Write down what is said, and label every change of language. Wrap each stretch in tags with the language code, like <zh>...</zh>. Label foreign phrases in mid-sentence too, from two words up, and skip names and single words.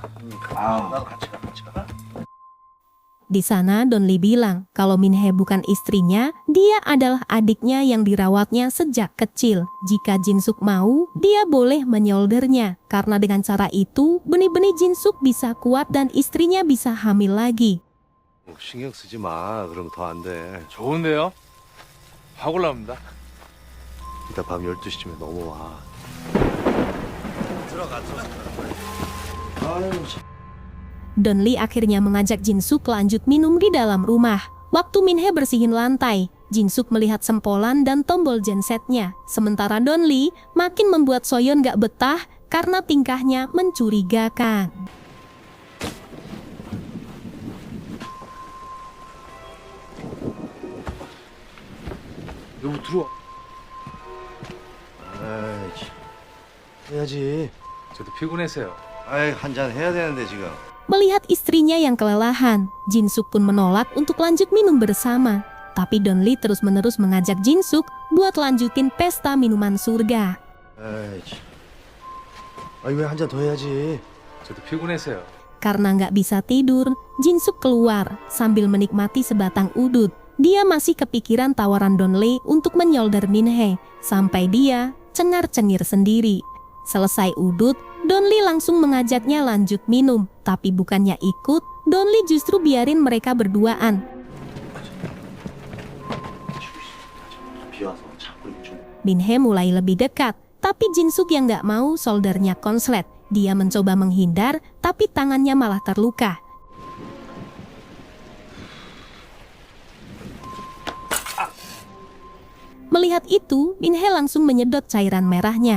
<ko>나도 같이 가.</ko> <id>Di sana Donli bilang kalau Minhae bukan istrinya, dia adalah adiknya yang dirawatnya sejak kecil. Jika Jinsuk mau, dia boleh menyoldernya. Karena dengan cara itu, benih-benih Jinsuk bisa kuat dan istrinya bisa hamil lagi.</id> <ko>신경 쓰지 마. 그러면 더 안 돼. 좋은데요? 확 올라옵니다. 이따 밤 12시쯤에 넘어와. 들어가. 아유, 참.</ko> <id>Donli akhirnya mengajak Jinsuk lanjut minum di dalam rumah. Waktu Minhae bersihin lantai, Jinsuk melihat sempolan dan tombol gensetnya. Sementara Donli makin membuat Soyeon gak betah karena tingkahnya mencurigakan.</id> <ko>여보 들어와. 아이, 해야지. 저도 피곤해서요. 아이, 한잔 해야 되는데 지금.</ko> <id>Melihat istrinya yang kelelahan, Jinsuk pun menolak untuk lanjut minum bersama. Tapi Donli terus-menerus mengajak Jinsuk buat lanjutin pesta minuman surga.</id> <ko>아이, 아이 왜 한 잔 더 해야지. 저도 피곤해서요.</ko> <id>Karena nggak bisa tidur, Jinsuk keluar sambil menikmati sebatang udut. Dia masih kepikiran tawaran Donli untuk menyolder Minhae, sampai dia cengar-cengir sendiri. Selesai udut, Donli langsung mengajaknya lanjut minum, tapi bukannya ikut, Donli justru biarin mereka berduaan.</id> <ko>비 와서 자꾸 좀.</ko> <id>Minhae mulai lebih dekat, Tapi Jin-suk yang gak mau soldernya konslet. Dia mencoba menghindar, tapi tangannya malah terluka. Melihat itu, Min-hye langsung menyedot cairan merahnya.</id>